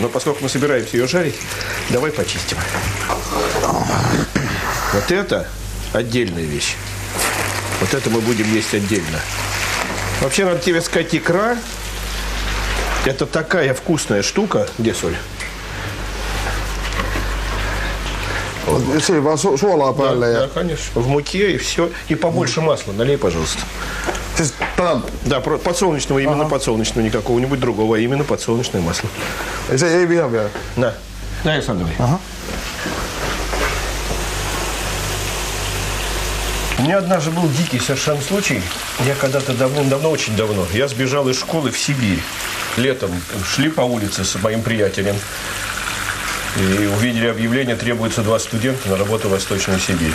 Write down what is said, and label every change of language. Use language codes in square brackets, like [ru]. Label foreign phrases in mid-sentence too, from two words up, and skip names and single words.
[ru] Но поскольку мы собираемся ее жарить, давай почистим. Вот это отдельная вещь. Вот это мы будем есть отдельно. Вообще, надо тебе сказать, икра – это такая вкусная штука. Где соль? [fi] Siinä vaan suolaa päälle. [ru] Да, конечно. В муке и все. И побольше масла. Налей, пожалуйста. Да, подсолнечного, именно подсолнечного, не какого-нибудь другого, а именно подсолнечное масло. [fi] Se ei viha vielä. [ru] Да, Александр. У меня однажды был дикий совершенно случай. Я когда-то давным-давно, очень давно, я сбежал из школы в Сибирь. Летом шли по улице с моим приятелем. И увидели объявление, требуется 2 студента на работу в Восточную Сибирь.